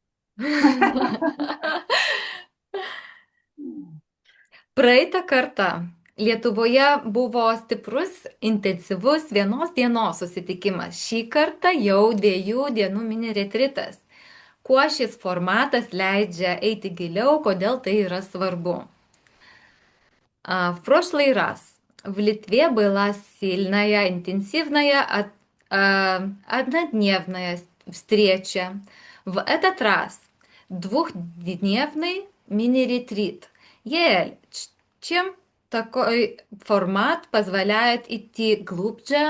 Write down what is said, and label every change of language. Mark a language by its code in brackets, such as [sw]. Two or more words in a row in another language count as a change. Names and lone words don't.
[lt] Praeitą kartą Lietuvoje buvo stiprus, intensyvus vienos dienos susitikimas. Šį kartą jau 2 dienų mini retritas. Kuo šis formatas leidžia eiti giliau, kodėl tai yra svarbu? [ru] В прошлый раз в Литве была сильная, интенсивная, однодневная встреча. В этот раз 2-дневный мини-ретрит. Яэль, чем такой формат позволяет идти глубже?